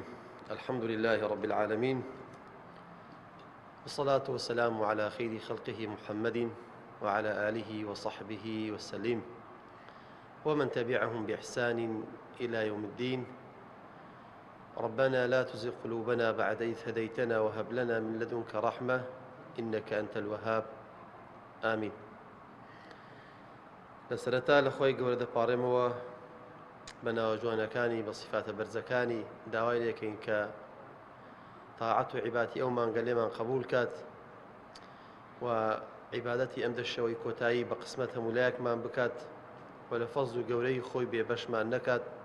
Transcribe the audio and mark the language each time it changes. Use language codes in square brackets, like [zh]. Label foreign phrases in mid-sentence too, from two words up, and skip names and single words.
[ar] الحمد لله رب العالمين، والصلاة والسلام على خير خلقه محمد وعلى آله وصحبه وسلم ومن تبعهم بإحسان إلى يوم الدين. ربنا لا تزغ قلوبنا بعد إذ هديتنا وهب لنا من لدنك رحمة إنك أنت الوهاب. آمين. [ckb] لسرتا لخوي گەورە دەپاڕێمەوە بە ناوەجوانەکانی بە صفاتە بەرزەکانی داوای لێکەین کە تاعەت و عیباتی ئەو مانگە لێمان قبول کات و عیبادەتی ئەم دەشەوەی کۆتایی بە قسمەت هەمولایەکمان بکات و لە فەزل و گەورەی خۆی بێبەشمان نەکات.